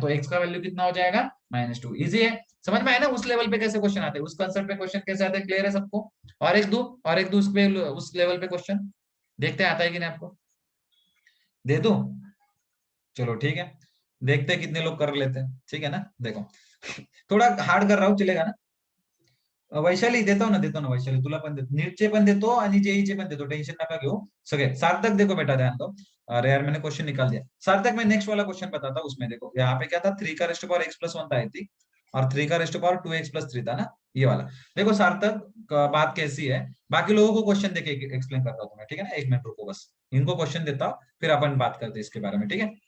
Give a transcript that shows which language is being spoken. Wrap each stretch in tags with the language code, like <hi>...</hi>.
<hi>तो x का value कितना हो जाएगा -2। इजी है, समझ में आया ना उस लेवल पे कैसे क्वेश्चन आते हैं, उस कंसेप्ट पे क्वेश्चन कैसे आते हैं। क्लियर है सबको? और एक दो, और एक दो उस पे, उस लेवल पे क्वेश्चन देखते हैं आता है कि नहीं आपको, दे दो। चलो ठीक है, देखते हैं कितने लोग कर लेते हैं। ठीक है ना? देखो थोड़ा हार्ड कर रहा हूँ, चलेगा ना?</hi> <mr>वैशाली देतो ना वैशाली, तुला पण देतो, नीटचे पण देतो आणि जेईचे पण देतो, टेंशन नका घेऊ सगळे।</mr> <hi>सार्थक देखो बेटा, ध्यान दो। अरे यार मैंने क्वेश्चन निकाल दिया। सार्थक मैं नेक्स्ट वाला क्वेश्चन बताता हूँ, उसमें देखो यहाँ पे क्या था, 3 का रेस्ट पावर x प्लस 1 था आई थी, और 3 का रेस्ट पावर 2x प्लस 3 था ना, ये वाला। देखो सार्थक बात कैसी है, बाकी लोगों को क्वेश्चन देके एक्सप्लेन करता हूँ तुम्हें, ठीक है ना? 1 मिनट रुको बस, इनको क्वेश्चन देता हूँ, फिर अपन बात करते हैं इसके बारे में। ठीक है?</hi>